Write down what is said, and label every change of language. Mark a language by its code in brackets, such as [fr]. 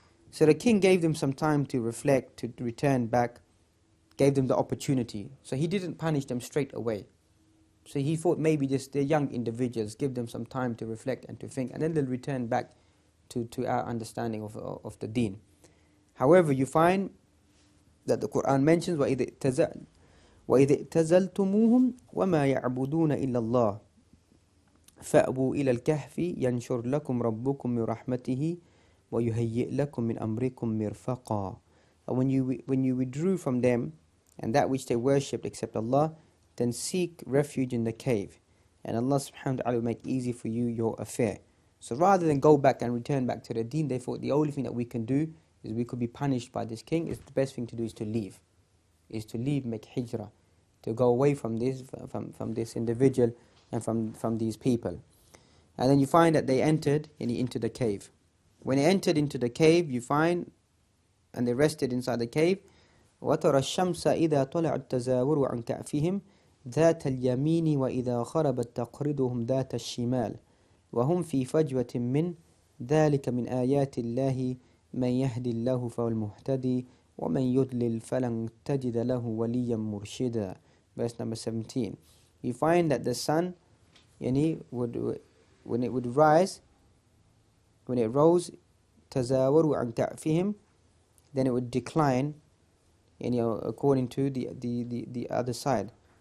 [en] So the king gave them some time to reflect, to return back, gave them the opportunity. So he didn't punish them straight away. So he thought maybe just they're young individuals, give them some time to reflect and to think, and then they'll return back to our understanding of the deen. However, you find that the Quran mentions [ar] وَإِذِ اعْتَزَلْتُمُوهُمْ وَمَا يَعْبُدُونَ إِلَّا اللَّهِ فَأْوُوا إِلَى الْكَهْفِ يَنْشُرْ لَكُمْ رَبُّكُمْ مِنْ رَحْمَتِهِ وَيُهَيِّئْ لَكُمْ مِنْ أَمْرِكُمْ مِرْفَقًا. [en] When you withdrew from them and that which they worshipped except Allah, then seek refuge in the cave, and Allah subhanahu wa ta'ala will make easy for you your affair. So rather than go back and return back to the deen, they thought the only thing that we can do is we could be punished by this king. It's the best thing to do is to leave, make hijrah, to go away from this individual and from these people. And then you find that they entered into the cave. When they entered into the cave, [ar] you find, and they rested inside the cave, وَتَرَى الشَّمْسَ إِذَا طَلَعَتْ تَزَاوَرُ عَنْ كَأْفِهِمْ ذَاتَ الْيَمِينِ وَإِذَا خَرَبَتْ تَقْرِضُهُمْ ذَاتَ الشِّمَالِ وَهُمْ فِي فَجْوَةٍ مِّنْ ذَلِكَ مِنْ آيَاتِ اللَّهِ مَنْ يَهْدِ اللَّهُ فَهُوَ الْمُهْتَدِي وَمَنْ يُضْلِلْ فَلَنْ تَجِدَ لَهُ وَلِيًّا مُرْشِدًا. [en] Verse number 17. You find that the sun, when it would rise, when it rose, [ar] تَزَاوَرُوا عَنْ كَأْفِهِمْ, [en] then it would decline, according to the other side.